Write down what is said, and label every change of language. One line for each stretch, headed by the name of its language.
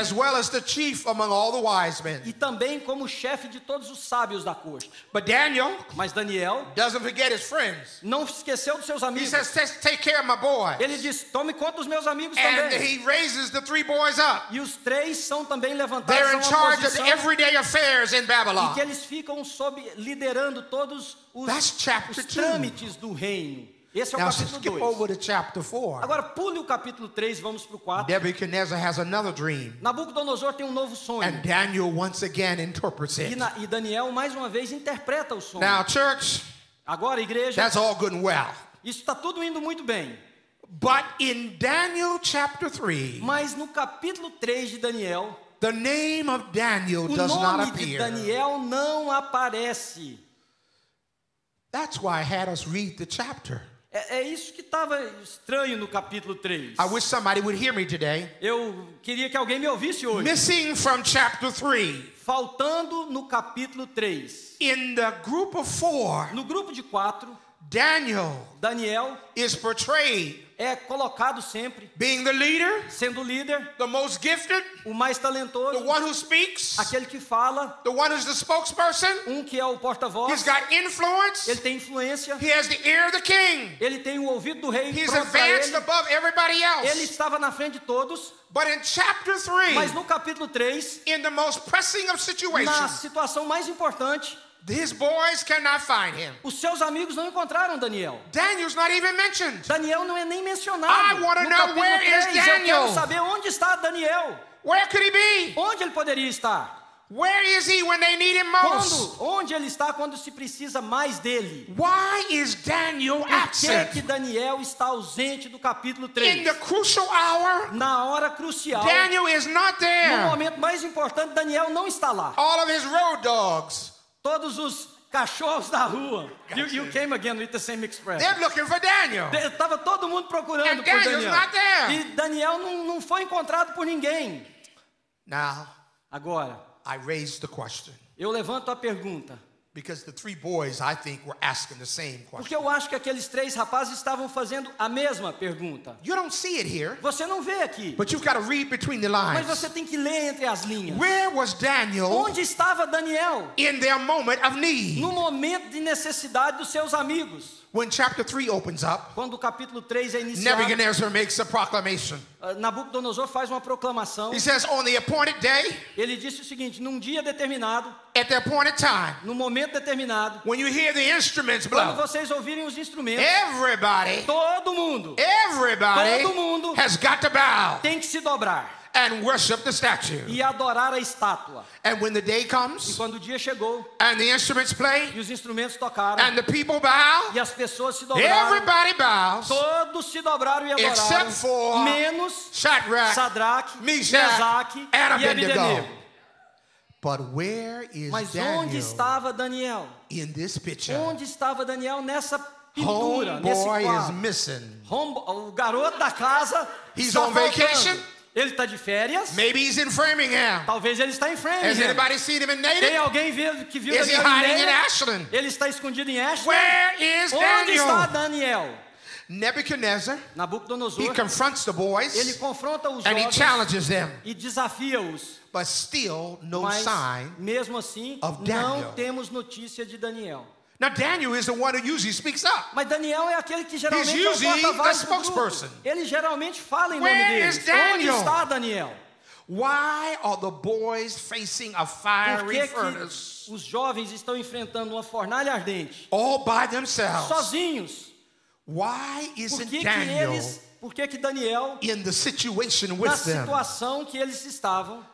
English: as well as the chief among all the wise men.
Portuguese: E também como chefe de todos os sábios da corte.
English: But Daniel
Portuguese: Mas Daniel
English: doesn't forget his friends.
Portuguese: não esqueceu dos seus
English: He
Portuguese: amigos.
English: says, take care of my boy.
Portuguese: Ele diz: tome conta dos meus amigos
English: And
Portuguese: também.
English: he raises the 3 boys up.
Portuguese: E os 3 são também levantados
English: They're
Portuguese: a
English: in
Portuguese: uma
English: charge of
Portuguese: posição
English: the everyday affairs in
Portuguese: e que
English: Babylon.
Portuguese: eles ficam liderando todos
English: That's chapter
Portuguese: os
English: 2.
Portuguese: trâmites do reino. Esse é o
English: Now
Portuguese: capítulo
English: skip
Portuguese: 2.
English: over to chapter 4.
Portuguese: Agora pule o capítulo 3, vamos para o 4.
English: Nebuchadnezzar has another dream.
Portuguese: Nabucodonosor tem um novo sonho.
English: And Daniel once again interprets it.
Portuguese: E Daniel mais uma vez interpreta o sonho.
English: Now, church,
Portuguese: Agora, igreja,
English: that's all good and well.
Portuguese: isso está tudo indo muito bem.
English: But in Daniel chapter 3,
Portuguese: Mas no capítulo 3 de Daniel,
English: the name of Daniel
Portuguese: o
English: does not
Portuguese: nome de
English: appear.
Portuguese: Daniel não aparece.
English: That's why I had us read the chapter.
Portuguese: É isso que estava estranho no capítulo 3.
English: I wish somebody would hear me today.
Portuguese: Eu queria que alguém me ouvisse hoje.
English: Missing from chapter 3,
Portuguese: Faltando no capítulo 3.
English: in the group of 4,
Portuguese: No grupo de 4,
English: Daniel
Portuguese: Daniel
English: is portrayed
Portuguese: é colocado sempre
English: being the leader,
Portuguese: sendo o líder,
English: the most gifted,
Portuguese: o mais
English: the
Portuguese: talentoso,
English: one who speaks,
Portuguese: aquele que fala,
English: the one who's the spokesperson.
Portuguese: que é o
English: He's
Portuguese: porta-voz.
English: got influence.
Portuguese: Ele tem influência,
English: He has the ear of the king.
Portuguese: ele tem o ouvido do rei
English: He's
Portuguese: pronto para
English: advanced
Portuguese: ele.
English: above everybody
Portuguese: Ele estava na frente de todos,
English: But in chapter
Portuguese: mas no capítulo 3,
English: in the most pressing of
Portuguese: na
English: situations,
Portuguese: situação mais importante,
English: his boys cannot find him.
Portuguese: os seus amigos não encontraram Daniel.
English: Daniel's not even mentioned.
Portuguese: Daniel não é nem mencionado.
English: I wanna
Portuguese: No
English: know
Portuguese: capítulo
English: where is
Portuguese: 3, eu
English: Daniel?
Portuguese: quero saber onde está Daniel.
English: Where could he be?
Portuguese: Onde ele poderia estar?
English: Where is he when they need him most?
Portuguese: Onde ele está quando se precisa mais dele?
English: Why is Daniel
Portuguese: Por que
English: absent?
Portuguese: Daniel está ausente do capítulo
English: In
Portuguese: 3?
English: the crucial hour,
Portuguese: Na hora crucial,
English: Daniel is not
Portuguese: no
English: there.
Portuguese: momento mais importante, Daniel não está lá.
English: All of his road dogs,
Portuguese: Todos os cachorros da rua.
English: You came again with the same expression. they're looking for Daniel.
Portuguese: Estava todo mundo procurando
English: And
Portuguese: por
English: Daniel's not there.
Portuguese: E Daniel não foi encontrado por ninguém.
English: Now,
Portuguese: Agora,
English: I raised the question
Portuguese: eu levanto a pergunta.
English: because the 3 boys, I think, were asking the same question.
Portuguese: Porque eu acho que aqueles 3 rapazes estavam fazendo a mesma pergunta.
English: You don't see it here,
Portuguese: Você não vê aqui,
English: but you've got to read between the
Portuguese: mas você tem que ler entre as linhas.
English: Where was Daniel
Portuguese: Onde estava Daniel
English: in their moment of need?
Portuguese: no momento de necessidade dos seus amigos?
English: When chapter 3 opens up,
Portuguese: Quando o capítulo 3 é iniciado,
English: Nebuchadnezzar makes a proclamation.
Portuguese: Nabucodonosor faz uma proclamação.
English: He says, on the appointed day,
Portuguese: Ele disse o seguinte: num dia determinado,
English: at the appointed time,
Portuguese: no momento determinado,
English: when you hear the instruments
Portuguese: quando
English: blow,
Portuguese: vocês ouvirem os instrumentos,
English: everybody
Portuguese: todo mundo Todo mundo
English: has got to bow
Portuguese: tem que se dobrar
English: and worship the statue.
Portuguese: e adorar a estátua.
English: And when the day
Portuguese: E
English: comes
Portuguese: quando o dia chegou
English: and the instruments play
Portuguese: e os instrumentos tocaram
English: and the people bow,
Portuguese: e as pessoas se dobraram,
English: everybody bows
Portuguese: todos se dobraram e adoraram,
English: except for
Portuguese: menos
English: Shadrach,
Portuguese: Sadraque,
English: Meshach,
Portuguese: Mesaque
English: and
Portuguese: e
English: Abednego.
Portuguese: Abednego.
English: But where is
Portuguese: Mas onde
English: Daniel
Portuguese: estava Daniel?
English: in this picture?
Portuguese: Onde estava Daniel nessa pintura, nesse
English: Homeboy is
Portuguese: quadro?
English: missing.
Portuguese: O garoto da casa
English: He's
Portuguese: está
English: on
Portuguese: faltando.
English: vacation.
Portuguese: Ele está de férias.
English: Maybe he's in Framingham.
Portuguese: Talvez ele está em
English: Has
Portuguese: Framingham.
English: anybody seen him in Native?
Portuguese: alguém que viu
English: Is he
Portuguese: Daniel em
English: hiding in
Portuguese: Native?
English: Ashland?
Portuguese: Ele está escondido em Ashland.
English: Where is
Portuguese: Onde está
English: Daniel?
Portuguese: Daniel?
English: Nebuchadnezzar, he
Portuguese: Nabucodonosor,
English: confronts the boys
Portuguese: ele confronta os
English: and he
Portuguese: jovens
English: challenges them.
Portuguese: e desafia-os.
English: But still no
Portuguese: Mas,
English: sign.
Portuguese: mesmo assim,
English: of Daniel.
Portuguese: não temos notícia de Daniel.
English: Now Daniel is the one who usually speaks up.
Portuguese: Mas Daniel é aquele que geralmente
English: He's
Portuguese: é o
English: usually
Portuguese: porta-voz
English: the
Portuguese: do grupo.
English: spokesperson.
Portuguese: Ele geralmente fala em nome
English: Where
Portuguese: deles.
English: is Daniel?
Portuguese: Onde está Daniel?
English: Why are the boys facing a
Portuguese: Por
English: fiery
Portuguese: que,
English: furnace
Portuguese: que os jovens estão enfrentando uma fornalha ardente?
English: all by themselves?
Portuguese: Sozinhos.
English: Why
Portuguese: Por
English: isn't
Portuguese: que,
English: Daniel
Portuguese: por que Daniel,
English: in the situation
Portuguese: na
English: with them?
Portuguese: situação que eles estavam,